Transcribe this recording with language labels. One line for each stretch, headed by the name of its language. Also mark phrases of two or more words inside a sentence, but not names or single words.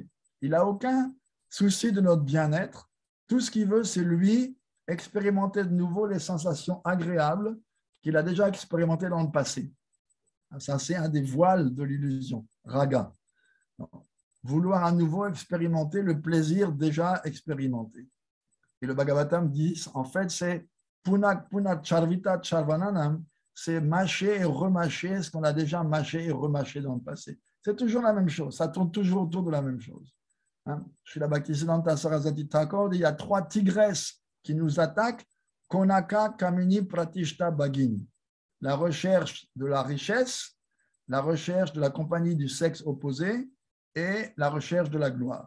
French: Il n'a aucun souci de notre bien-être. Tout ce qu'il veut, c'est lui expérimenter de nouveau les sensations agréables qu'il a déjà expérimentées dans le passé. Ça, c'est un des voiles de l'illusion, raga. Vouloir à nouveau expérimenter le plaisir déjà expérimenté. Et le Bhagavatam dit, en fait, c'est
Sanskrit: पुनः पुनश्चर्वितचर्वणानाम्,
French: c'est mâcher et remâcher ce qu'on a déjà mâché et remâché dans le passé. C'est toujours la même chose, ça tourne toujours autour de la même chose. Srila Bhaktisiddhanta Saraswati Thakur dit, il y a 3 tigresses qui nous attaquent, Konaka, Kamini, Pratishta, Bhagini. La recherche de la richesse, la recherche de la compagnie du sexe opposé et la recherche de la gloire.